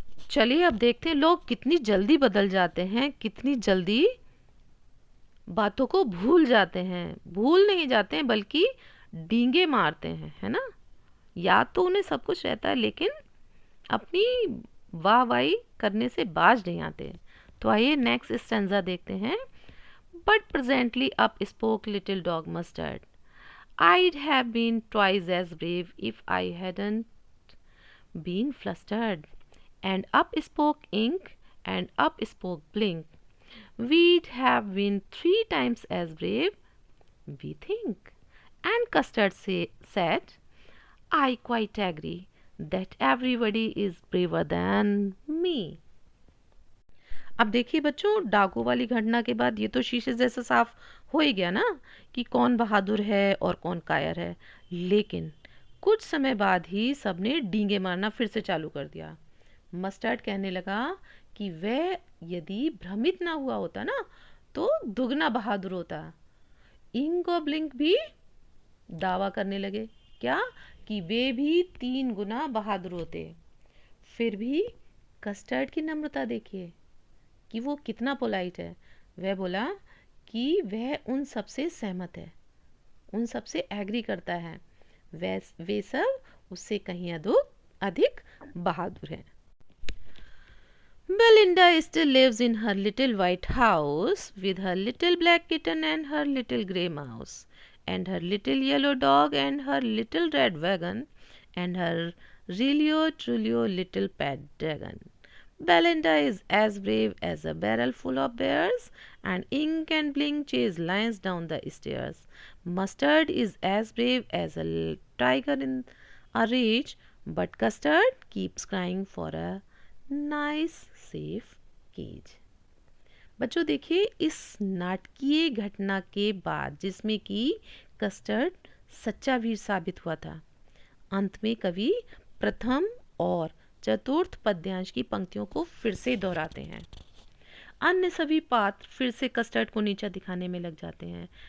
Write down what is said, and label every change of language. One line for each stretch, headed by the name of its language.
Hindi: चलिए अब देखते हैं लोग कितनी जल्दी बदल जाते हैं, कितनी जल्दी बातों को भूल जाते हैं। भूल नहीं जाते हैं बल्कि डींगे मारते हैं, है ना। याद तो उन्हें सब कुछ रहता है, लेकिन अपनी वाहवाही करने से बाज नहीं आते। तो आइए नेक्स्ट स्टैंजा देखते हैं।
English: But presently up spoke little dog Mustard, I'd have been twice as brave if I hadn't been flustered. And up spoke Ink, and up spoke Blink. We'd have been 3 times as brave, we think. And Custard said, I quite agree. that everybody is braver than me.
Hindi: अब देखिए बच्चों, डाकू वाली घटना के बाद ये तो शीशे जैसा साफ हो ही गया ना कि कौन बहादुर है और कौन कायर है। लेकिन कुछ समय बाद ही सबने डींगे मारना फिर से चालू कर दिया। मस्टर्ड कहने लगा कि वह यदि भ्रमित ना हुआ होता ना तो दुगना बहादुर होता। इंक और ब्लिंक भी दावा करने लगे, क्या, कि वे भी 3 गुना बहादुर होते। फिर भी कस्टर्ड की नम्रता देखिए कि वो कितना पोलाइट है। वह बोला कि वह उन सब से सहमत है, उन सब से एग्री करता है, वे सब उससे कहीं अधिक बहादुर हैं।
English: Belinda still lives in her little white house with her little black kitten and her little grey mouse and her little yellow dog and her little red wagon and her really truly little pet dragon. Belinda is as brave as a barrel full of bears, and Ink and Blink chase lions down the stairs. Mustard is as brave as a tiger in a rage, but Custard keeps crying for a nice safe cage.
Hindi: बच्चों देखिए, इस नाटकीय घटना के बाद जिसमें कि custard सच्चा वीर साबित हुआ था, अंत में कवि प्रथम और चतुर्थ पद्यांश की पंक्तियों को फिर से दोहराते हैं। अन्य सभी पात्र फिर से कस्टर्ड को नीचा दिखाने में लग जाते हैं।